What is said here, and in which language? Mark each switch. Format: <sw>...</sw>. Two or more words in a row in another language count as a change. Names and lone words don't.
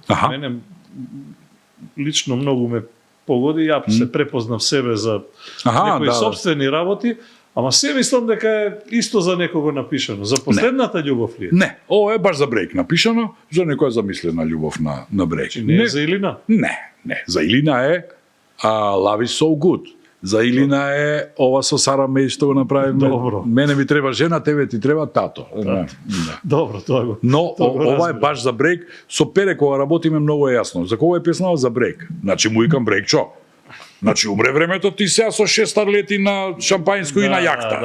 <mk>Мене лично многу ме погоди, ја се препознав себе за некои собствени работи, ама се мислам дека е исто за некого напишано. За последната љубов ли е? Не, ова е баш за Брейк напишано, за некоја замислена љубов на Брейк. Не е за Илина? Не. За Илина е Love is so good. За Илина е ова со Сара Меј што го направивме. Добро. Мене ми треба жена, тебе ти треба тато. Да. Добро, тоа го. Но ова е баш за Брейк. Со Пере кога работиме многу е јасно. За кого е песнава? За Брейк. Значи му викам Брейк, чо? Значи умре времето ти сега со 6 старлети на шампањско и на јахта.</mk>